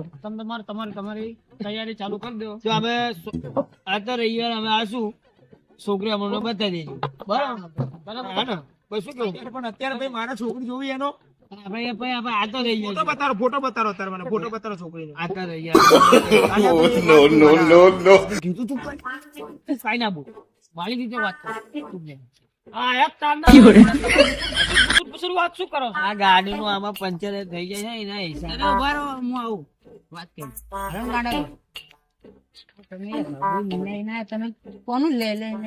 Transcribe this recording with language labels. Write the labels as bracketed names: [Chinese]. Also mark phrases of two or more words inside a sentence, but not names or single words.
[Gujarati] તમે તમારી તૈયારી ચાલુ કરી દો. જો અમે આ તો રવિવાર અમે આશું છોકરી અમને બતાવી દેજો બરાબર હા ને પછી શું કેવું પણ અત્યારે ભાઈ મારે છોકરી જોવી એનો આપણે એ ભાઈ આપણે આ તો રહી ફોટો બતાવો અત્યારે મને ફોટો બતાવો છોકરીનો આ તો રહી [English] Oh, no, no, no, no. [Gujarati] કીધું તું કાંઈ ના બોલ મારી રીતે વાત કર તું ને. આ એક તાંડા વાત શું કરો છો? આ ગાડીનું આમાં પંચર થઈ જાય છે એના હિસાબે અરે ઉભા રહો હું આવું વાત કરી હરણ ગાડા તમે લઈને તમે કોનું લે લઈને